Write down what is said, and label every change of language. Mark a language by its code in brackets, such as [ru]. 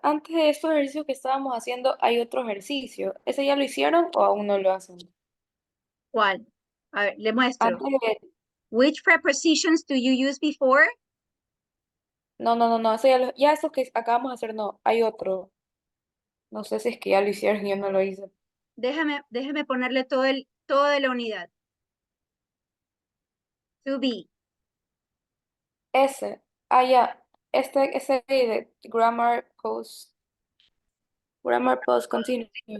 [es] Antes de estos ejercicios que estábamos haciendo, ¿hay otro ejercicio? ¿Ese ya lo hicieron o aún no lo hacen? ¿Cuál? A ver, le muestro. Antes de... [en] Which prepositions do you use before? [es] No. Ese ya estos que acabamos de hacer, no. Hay otro. No sé si es que ya lo hicieron y yo no lo hice. Déjame ponerle todo de la unidad. [en] To be. [es] Ese. Ya. Ese de [en] grammar post continuous.